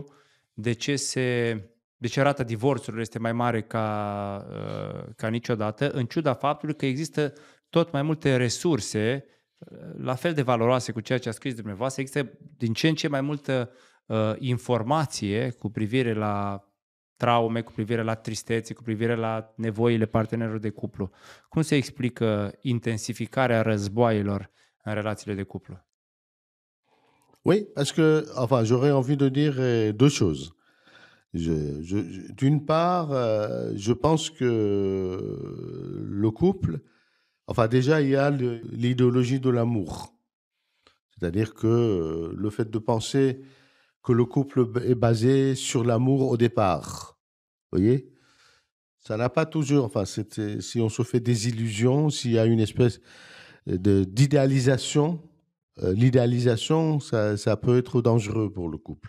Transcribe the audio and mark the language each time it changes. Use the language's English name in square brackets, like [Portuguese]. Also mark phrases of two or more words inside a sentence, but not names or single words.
[Romanian] De ce rata divorțurilor este mai mare ca niciodată, în ciuda faptului că există tot mai multe resurse la fel de valoroase cu ceea ce a scris dumneavoastră, există din ce în ce mai multă informație cu privire la traume, cu privire la tristețe, cu privire la nevoile partenerilor de cuplu. Cum se explică intensificarea războaielor în relațiile de cuplu? [French] Oui, parce que, enfin, j'aurais envie de dire 2 choses. D'une part, je pense que le couple, enfin déjà, il y a l'idéologie de l'amour. C'est-à-dire que le fait de penser que le couple est basé sur l'amour au départ, vous voyez, ça n'a pas toujours, enfin, si on se fait des illusions, s'il y a une espèce d'idéalisation, l'idéalisation, ça peut être dangereux pour le couple.